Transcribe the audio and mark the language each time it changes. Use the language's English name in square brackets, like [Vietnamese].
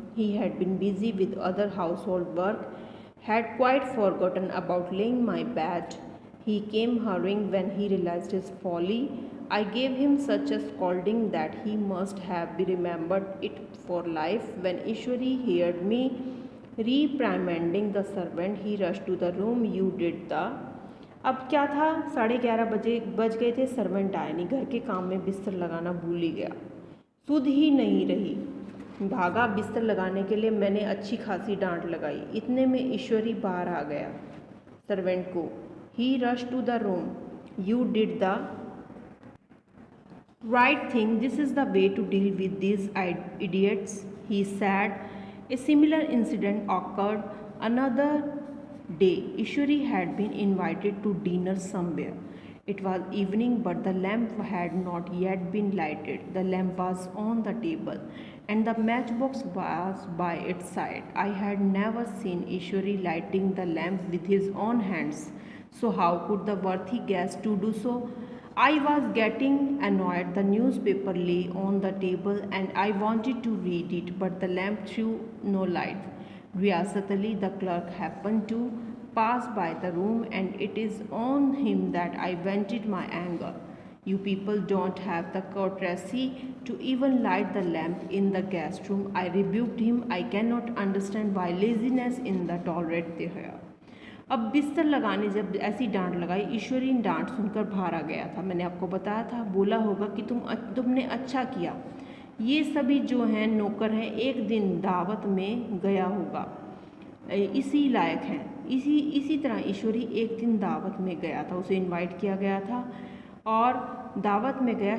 [English] He had been busy with other household work, had quite forgotten about laying my bed. He came hurrying when he realized his folly. I gave him such a scolding that he must have remembered it for life. When Ishwari heard me reprimanding the servant, he rushed to the room. You did the [Hindi] अब क्या था, 11:30 बज गए थे, servant आया नहीं, घर के काम में बिस्तर लगाना भूल ही गया, सुध ही नहीं रही, भागा बिस्तर लगाने के लिए। मैंने अच्छी खासी डांट लगाई। इतने में ईश्वरी बाहर आ गया सर्वेंट को। [English] He rush to the room. You did the right thing. This is the way to deal with these idiots, he said. A similar incident occurred another day. Ishwari had been invited to dinner somewhere. It was evening, but the lamp had not yet been lighted. The lamp was on the table and the matchbox was by its side. I had never seen Ishwari lighting the lamp with his own hands, so how could the worthy guest to do so? I was getting annoyed. The newspaper lay on the table and I wanted to read it, but the lamp threw no light. Riyasat Ali, the clerk, happened to pass by the room, and it is on him that I vented my anger. You people don't have the courtesy to even light the lamp in the guest room. I rebuked him. I cannot understand why laziness in the tolerated here. [Hindi] अब बिस्तर लगाने जब ऐसी डांट लगाई, ईश्वरी डांट सुनकर बाहर आ गया था। मैंने आपको बताया था, बोला होगा कि तुमने अच्छा किया। ये सभी जो हैं नौकर हैं, एक दिन दावत में गया होगा, इसी लायक हैं। इसी तरह ईश्वरी एक दिन दावत में गया था, उसे इनवाइट किया गया था और दावत में गया।